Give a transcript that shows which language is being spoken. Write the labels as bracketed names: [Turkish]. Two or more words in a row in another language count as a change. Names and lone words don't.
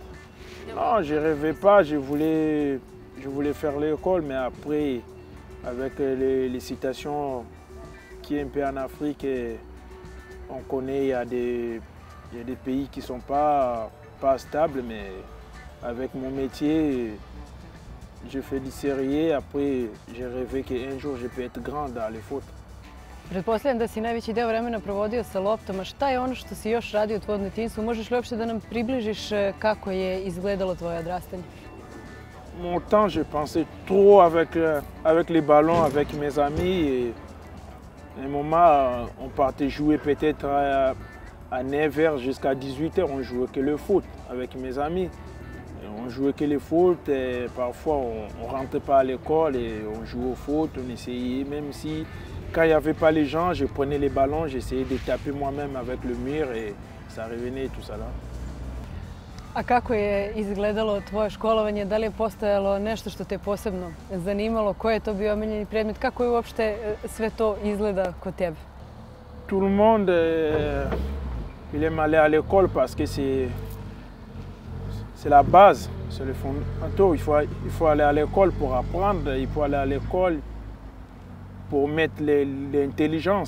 [French] Non, je ne rêvais pas, je voulais faire l'école, mais après, avec les situations qui est un peu en Afrique, on connaît, il y a des pays qui ne sont pas stables, mais avec mon métier, je fais du sérieux. Après, j'ai rêvé qu'un jour, je peux être grand dans le foot. [Serbian] Pretpostavljam da si najveći deo vremena provodio sa loptom, a šta je ono što si još radio u tvojom detinjstvu? Možeš li uopšte da nam približiš kako je izgledalo tvoje odrastanje? [French] Mon temps, je pensais trop avec les ballons, avec mes amis. Et à un moment, on partait jouer peut-être à 9h jusqu'à 18h, on jouait que le foot avec mes amis. On jouait que le foot et parfois on ne rentrait pas à l'école et on jouait au foot, on essayait, même si quand il n'y avait pas les gens, je prenais les ballons, j'essayais de taper moi-même avec le mur et ça revenait et tout ça là. [Serbian] A kako je izgledalo tvoje školovanje? Da li je postojalo nešto što te posebno zanimalo? Koji je to bio omiljeni predmet? Kako je uopšte sve to izgleda kod tebe? [French] Tout le monde, il aime aller à l'école parce que c'est la base, c'est le fondamental. Il faut aller à l'école pour apprendre, il faut aller à l'école pour mettre l'intelligence.